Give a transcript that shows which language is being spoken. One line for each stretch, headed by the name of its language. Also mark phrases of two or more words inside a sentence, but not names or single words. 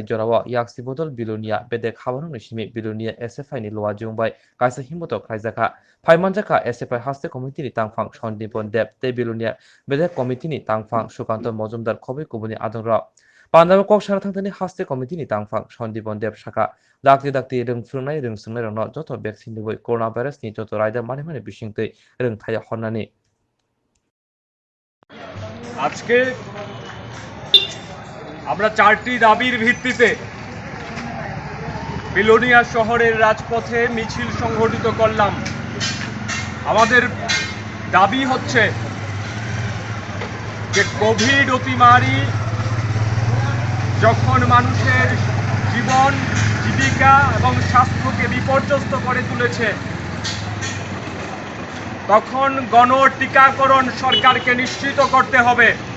Kok Borok: jorawa yaksi bodol Bilonia bede khabarung nisimi Bilonia SFI ni luwajung bai kaisa himbodo khlaijaka phaimanjaka SFI
English: haste committee
Kok Borok: ni tangphang Sandipon Deb te Bilonia
English: bede committee
Kok Borok: ni tangphang Sukanto Mojumdar khobai kubuni adongra Panjab kok sarathangtani
English: haste committee
Kok Borok: ni tangphang Sandipon Deb shaka dakti rungsrungnai rungsrungnai rongno joto vaccine ni boi coronavirus ni joto raida mani bisingtei rungthaya honnani
Bangla: আজকে আমরা চারটি দাবির ভিত্তিতে বিলোনিয়া শহরের রাজপথে মিছিল সংগঠিত করলাম। আমাদের দাবি হচ্ছে যে কোভিড অতিমারি যখন মানুষের জীবন জীবিকা এবং স্বাস্থ্যকে বিপর্যস্ত করে তুলেছে, তখন গণ টিকাকরণ সরকারকে নিশ্চিত করতে হবে।